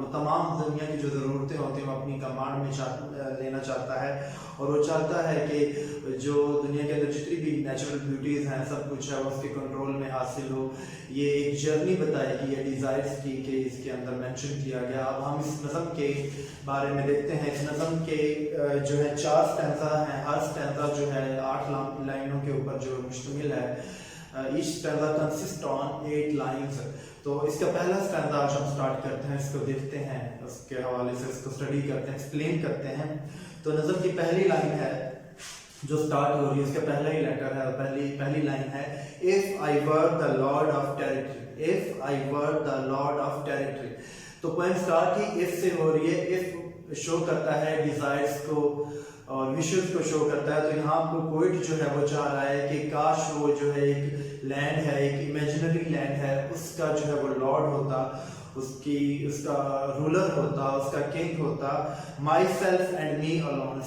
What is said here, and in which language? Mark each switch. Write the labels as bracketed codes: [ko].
[ur] وہ تمام دنیا کی جو ضرورتیں ہوتی ہیں وہ اپنی کمانڈ میں لینا چاہتا ہے، اور وہ چاہتا ہے کہ جو دنیا کے اندر جتنی بھی نیچرل بیوٹیز ہیں سب کچھ ہے وہ اس کے کنٹرول میں حاصل ہو۔ یہ ایک جرنی بتائی گئی ہے ڈیزائرز کی کہ اس کے اندر مینشن کیا گیا۔ اب ہم اس نظم کے بارے میں دیکھتے ہیں۔ اس نظم کے جو ہے 4 سٹینزا ہیں، ہر سٹینزا جو ہے 8 لائنوں کے اوپر جو مشتمل ہے۔ [en] each stanza consists on 8 lines. [ur] تو اس کا پہلا سٹینزا آج ہم سٹارٹ کرتے ہیں، اس کو دیکھتے ہیں، اس کے حوالے سے اس کو اسٹڈی کرتے ہیں، ایکسپلین کرتے ہیں۔ تو نظم کی پہلی لائن ہے جو سٹارٹ ہو رہی ہے، اس کا پہلا ہی لیٹر ہے، پہلی لائن ہے [en] If I were the Lord of Territory. If I were the Lord of Territory. [ur] تو پوئم سٹارٹ ہی if سے ہو رہی ہے۔ if شو کرتا ہے ڈیزائرز کو اور وشز کو شو کرتا ہے۔ تو یہاں کو پوئٹ جو ہے وہ چاہ رہا ہے کہ کاش وہ جو ہے ایک لینڈ ہے، ایک امیجنری لینڈ ہے، اس کا جو ہے وہ لارڈ ہوتا، اس کا رولر ہوتا، اس کا کنگ ہوتا۔ [en] Myself and me alone.